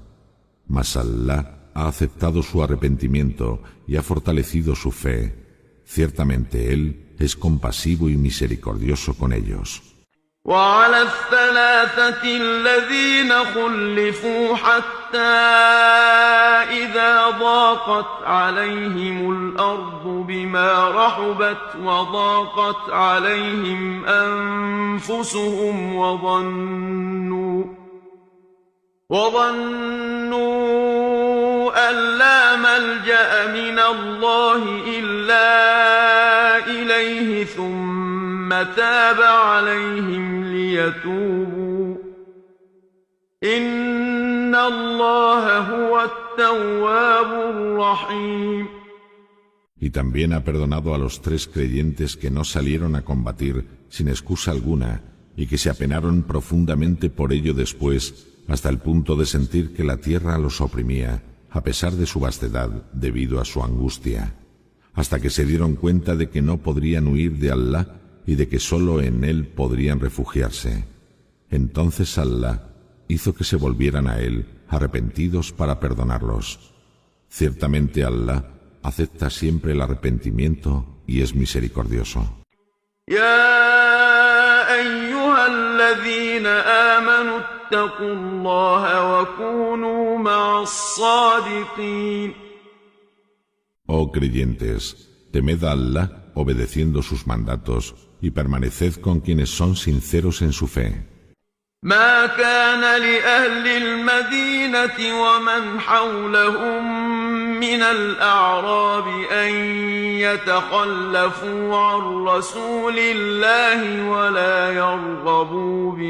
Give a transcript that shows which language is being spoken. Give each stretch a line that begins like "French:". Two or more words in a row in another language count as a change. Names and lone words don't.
Spanish: Mas Allah ha aceptado su arrepentimiento y ha fortalecido su fe. Ciertamente Él es compasivo y misericordioso con ellos.
Arabic: وعلى الثلاثة الذين خلفوا حتى إذا ضاقت عليهم الأرض بما رحبت وضاقت عليهم أنفسهم وظنوا أن لا ملجأ من الله إلا إليه ثم تاب عليهم ليتوبوا إن الله هو التواب الرحيم.
Spanish: Y también ha perdonado a los 3 creyentes que no salieron a combatir sin excusa alguna y que se apenaron profundamente por ello después, hasta el punto de sentir que la tierra los oprimía, a pesar de su vastedad debido a su angustia, hasta que se dieron cuenta de que no podrían huir de Allah y de que sólo en Él podrían refugiarse. Entonces Allah hizo que se volvieran a Él, arrepentidos para perdonarlos. Ciertamente Allah acepta siempre el arrepentimiento y es misericordioso.
Arabic: يا أيها الذين آمنوا اتقوا الله وكونوا مع الصادقين.
Spanish: Oh creyentes, temed a Allah obedeciendo sus mandatos y permaneced con quienes son sinceros en su fe.
Arabic: ما كان لأهل المدينة ومن حولهم من الأعراب أن يتخلفوا عن رسول الله ولا يرغبوا